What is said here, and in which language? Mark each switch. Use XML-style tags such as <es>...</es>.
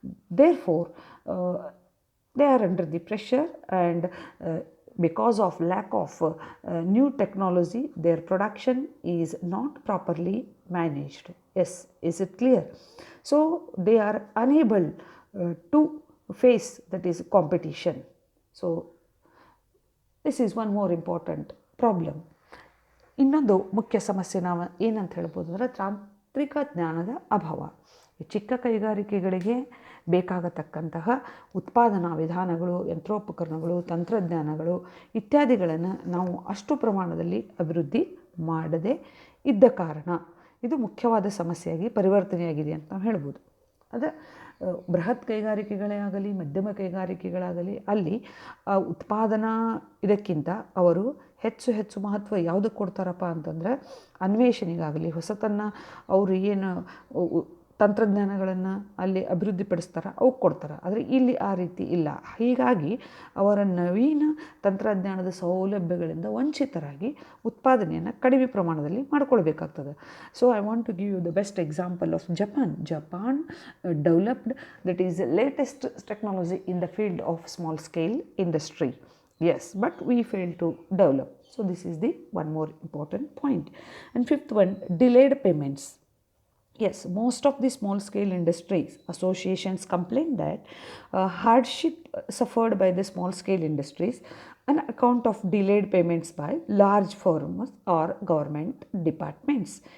<en>Therefore they are under the pressure, and because of lack of new technology, their production is not properly managed. Yes, is it clear? So they are unable to face, that is, competition. So this is one more important problem.</en> <kn>ಇನ್ನೊಂದು ಮುಖ್ಯ ಸಮಸ್ಯೆ ನಾವು ಏನಂತ ಹೇಳ್ಬೋದು ಅಂದರೆ ತಾಂತ್ರಿಕ ಜ್ಞಾನದ ಅಭಾವ. ಚಿಕ್ಕ ಕೈಗಾರಿಕೆಗಳಿಗೆ ಬೇಕಾಗತಕ್ಕಂತಹ ಉತ್ಪಾದನಾ ವಿಧಾನಗಳು, ಯಂತ್ರೋಪಕರಣಗಳು, ತಂತ್ರಜ್ಞಾನಗಳು ಇತ್ಯಾದಿಗಳನ್ನು ನಾವು ಅಷ್ಟು ಪ್ರಮಾಣದಲ್ಲಿ ಅಭಿವೃದ್ಧಿ ಮಾಡದೇ ಇದ್ದ ಕಾರಣ ಇದು ಮುಖ್ಯವಾದ ಸಮಸ್ಯೆಯಾಗಿ ಪರಿವರ್ತನೆಯಾಗಿದೆ ಅಂತ ನಾವು ಹೇಳ್ಬೋದು. ಅದೇ ಬೃಹತ್ ಕೈಗಾರಿಕೆಗಳೇ ಆಗಲಿ, ಮಧ್ಯಮ ಕೈಗಾರಿಕೆಗಳಾಗಲಿ, ಅಲ್ಲಿ ಉತ್ಪಾದನಾ ಇದಕ್ಕಿಂತ ಅವರು ಹೆಚ್ಚು ಮಹತ್ವ ಯಾವುದಕ್ಕೆ ಕೊಡ್ತಾರಪ್ಪ ಅಂತಂದರೆ ಅನ್ವೇಷಣೆಗಾಗಲಿ, ಹೊಸತನ್ನು ಅವರು ಏನು ತಂತ್ರಜ್ಞಾನಗಳನ್ನು ಅಲ್ಲಿ ಅಭಿವೃದ್ಧಿಪಡಿಸ್ತಾರೆ, ಅವಕ್ಕೆ ಕೊಡ್ತಾರೆ. ಆದರೆ ಇಲ್ಲಿ ಆ ರೀತಿ ಇಲ್ಲ. ಹೀಗಾಗಿ ಅವರ ನವೀನ ತಂತ್ರಜ್ಞಾನದ ಸೌಲಭ್ಯಗಳಿಂದ ವಂಚಿತರಾಗಿ ಉತ್ಪಾದನೆಯನ್ನು ಕಡಿಮೆ ಪ್ರಮಾಣದಲ್ಲಿ ಮಾಡಿಕೊಳ್ಬೇಕಾಗ್ತದೆ.</kn> <en>So I want to give you the best example of Japan developed that is latest technology in the field of small scale industry. Yes, but we fail to develop. So this is the one more important point. And fifth one, delayed payments. Yes, most of the small scale industries associations complain that hardship suffered by the small scale industries on account of delayed payments by large firms or government departments.</en>